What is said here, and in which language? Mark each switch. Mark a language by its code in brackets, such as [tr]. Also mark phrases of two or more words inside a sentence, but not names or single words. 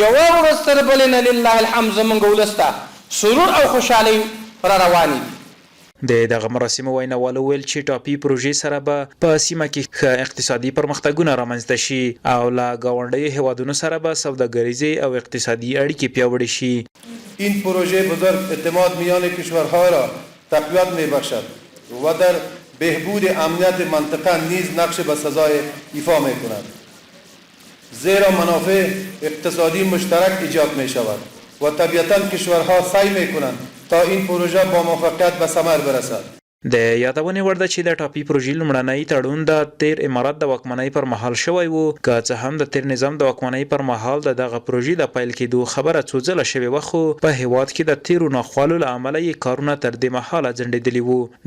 [ps] یوه ورځ تر بلې نه [ar] لله الحمد [ps] زموږ ولس ته سرور او خوشحالۍ را روانې دي. د دغه مراسمو ویناوالو ویل چې ټاپي پروژې سره به په سیمه کې ښه اقتصادي پرمختګونه رامنځته شي او له ګاونډیو هیوادونو سره به سوداګریزې او اقتصادی اړیکې پیاوړې شي. [fa] این پروژه بزرگ اعتماد میان کشورها را تقویت میبخشد و در بهبود امنیت منطقه نیز نقش بسزای ایفا میکند، زیرا منافع اقتصادی مشترک ایجاد میشود و طبیعتا کشورها سعی میکنند تا این پروژه با موفقیت به ثمر برسد. [ps] د یادونې وړ ده چې د ټاپي پروژې لومړنی تړون د تیر امارات د واکمنۍ پر مهال شوی و، که څه هم د تیر نظام د واکمنۍ پر مهال د دغه پروژې د پیل کېدو خبره څو ځله شوې وه، خو په هیواد کې د تیرو ناخوالو له امله یې کارونه تر دې مهاله ځنډېدلي وو.